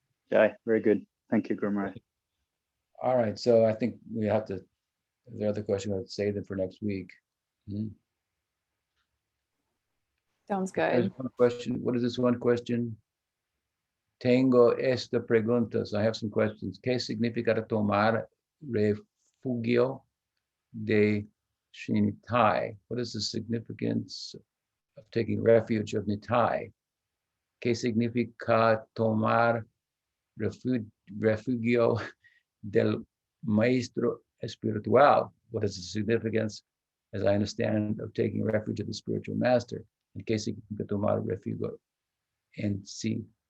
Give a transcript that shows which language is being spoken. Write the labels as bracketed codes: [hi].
[en] Yeah, very good. Thank you, Guru Maharaj. All right, so I think we have to, the other question, we have to save them for next week. Sounds There's good. one question. What is this one question? [es] Tengo esta preguntas. [en] I have some questions. [es] ¿Qué significa tomar refugio de Nitai? [en] What is the significance of taking refuge of Nitai? [es] ¿Qué significa tomar refugio del maestro espiritual? [en] What is the significance, as I understand, of taking refuge of the spiritual master? [es] ¿Qué significa tomar refugio en sí?